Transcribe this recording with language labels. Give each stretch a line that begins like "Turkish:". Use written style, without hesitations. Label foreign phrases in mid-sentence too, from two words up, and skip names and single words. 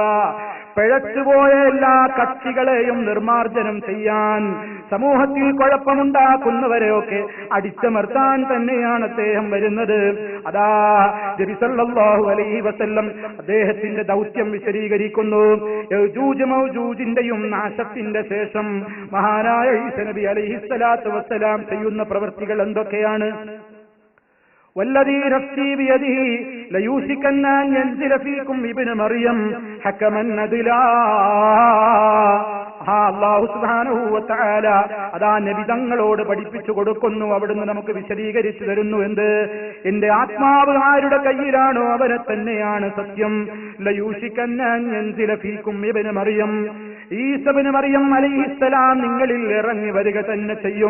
Malayalam: പിഴച്ചുപോയ എല്ലാ കക്ഷികളെയും നിർമാർജനം ചെയ്യാൻ, സമൂഹത്തിൽ കുഴപ്പമുണ്ടാക്കുന്നവരെയൊക്കെ അടിച്ചമർത്താൻ തന്നെയാണ് അദ്ദേഹം വരുന്നത്. അതാ നബി
Arabic: صلى الله عليه وسلم
Malayalam: അദ്ദേഹത്തിന്റെ ദൗത്യം വിശദീകരിക്കുന്നു. യജൂജ് മൗജൂജിന്റെയും നാശത്തിന്റെ ശേഷം മഹാനായ ഈസാ നബി
Arabic: عليه الصلاة والسلام
Malayalam: ചെയ്യുന്ന പ്രവൃത്തികൾ എന്തൊക്കെയാണ്?
Arabic: والذي نفسي بيده ليوشكن أن ينزل فيكم ابن مريم حكما عدلا.
Malayalam: അല്ലാഹു
Arabic: سبحانه وتعالى
Malayalam: അതാ നബി തങ്ങളോട് പഠിപ്പിച്ചു കൊടുക്കുന്നു. അവിടുന്ന് നമുക്ക് വിശദീകരിച്ചു തരുന്നു. എന്ത്? എന്റെ ആത്മാവ് ആരുടെ കയ്യിലാണോ അവരെ തന്നെയാണ് സത്യം.
Arabic: ليوشكن أن ينزل فيكم ابن مريم,
Malayalam: ഈസ ഇബ്നു മറിയം അലൈഹിസ്സലാം നിങ്ങളിൽ ഇറങ്ങി വരിക തന്നെ ചെയ്യും.